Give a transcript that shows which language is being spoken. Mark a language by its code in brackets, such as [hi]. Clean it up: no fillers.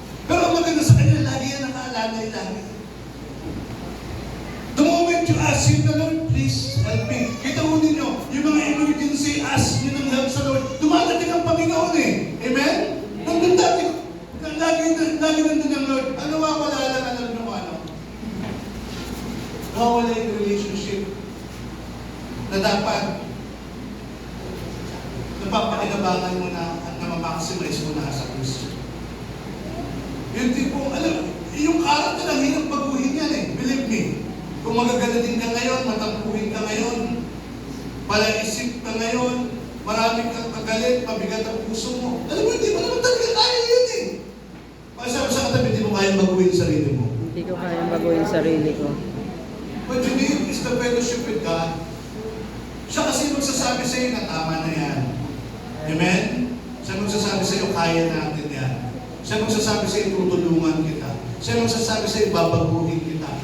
[tl] Pero ang maganda sa kanya, lagi yan nakaalalay lagi. [en] The moment you ask Him, the Lord, please help me. [tl] Kita mo ninyo, yung mga emergency, ask nyo ng help sa Lord. Dumadating ang Panginoon eh. Amen? Nandun dati, lagi nandun ang Lord. Ano wala lang, alam nyo ano? Wala yung relationship na dapat napapakinabangan mo na at namamaximize mo na sa Kristo. Yung tipong, yung character na hirap baguhin yan eh. [en] Believe me. [tl] Kung magagalatin ka ngayon, matampuhin ka ngayon, palaisip ka ngayon, marami kang kagalit, mabigat ang puso mo. Alam mo, hindi mo naman talaga kaya yun eh. Pagkasabi sa katabi, hindi mo kayang baguhin sarili mo. Hindi ko kayang baguhin sarili ko. [en] What you need is the fellowship with God. [tl] Siya kasi magsasabi sa iyo na tama na yan. Amen? Siya magsasabi sa iyo, kaya natin yan. Siya magsasabi sa iyo, tutulungan kita. Siya magsasabi sa iyo, babaguhin kita.